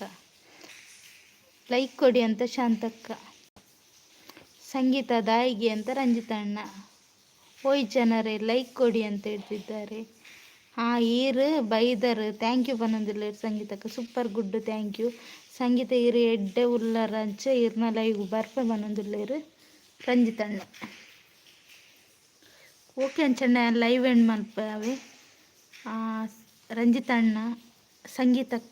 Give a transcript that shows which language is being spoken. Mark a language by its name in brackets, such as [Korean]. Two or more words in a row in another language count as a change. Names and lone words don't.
[Kannada] ಲೈಕ್ ಕೊಡಿ ಅಂತ ಶಾಂತಕ್ಕ. [Tulu] ಸಂಗೀತ ದಾಯಿಗೆ ಅಂತ ರಂಜಿತಣ್ಣ. [Kannada] ಓಯ್ ಜನರೇ ಲೈಕ್ ಕೊಡಿ ಅಂತ ಹೇಳ್ತಿದ್ದಾರೆ. [Tulu] ಬೈದರ್ [English] thank you [Tulu] ಬನ್ನೊಂದುಲ್ಲೆ ಸಂಗೀತಕ್ಕ. [English] super good thank you Sangeetha. [Tulu] ಎಡ್ಡೆ ಉಲ್ಲರಂಚ ಈರ್ನ ಲೈವ್ ಬರ್ಪೆ ಬನ್ನೊಂದುಲ್ಲೇರು ರಂಜಿತಣ್ಣ. ಓಕೆ ಅಂಚಣ್ಣ [English] live end [Tulu] ಮಲ್ಪವೆ ರಂಜಿತಣ್ಣ ಸಂಗೀತಕ್ಕ.